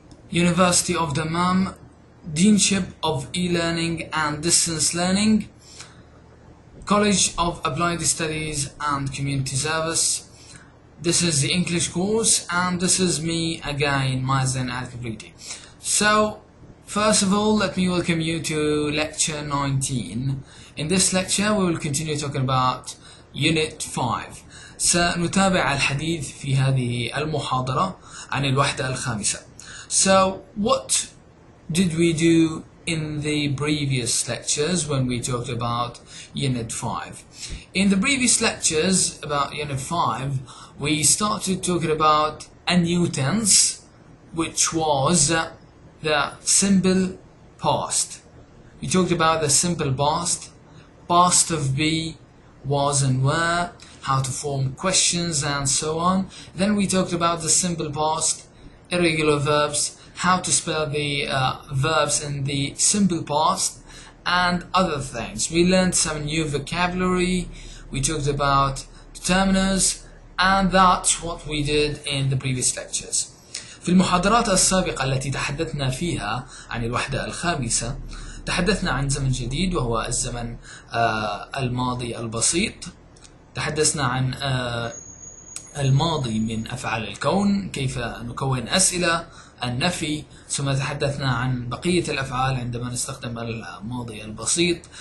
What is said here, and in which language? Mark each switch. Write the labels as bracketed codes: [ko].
[en] University of Damam, Deanship of E-Learning and Distance Learning, College of Applied Studies and Community Service. This is the English course and this is me again, Mazen Al-Kibriti. So, first of all, let me welcome you to lecture 19. In this lecture, we will continue talking about Unit 5. [ar] سنتابع الحديث في هذه المحاضرة عن الوحدة الخامسة. [en] So, what did we do in the previous lectures when we talked about Unit 5? In the previous lectures about Unit 5, we started talking about a new tense, which was the simple past. We talked about the simple past of be, was and were, how to form questions and so on. Then we talked about the simple past, irregular verbs, how to spell the verbs in the simple past, and other things. We learned some new vocabulary, we talked about determiners, and that's what we did in the previous lectures. [ar] في المحاضرات السابقة التي تحدثنا فيها عن الوحدة الخامسة، تحدثنا عن زمن جديد وهو الزمن الماضي البسيط. تحدثنا عن الماضي من أفعال الكون، كيف نكون أسئلة، النفي، ثم تحدثنا عن بقية الأفعال عندما نستخدم الماضي البسيط.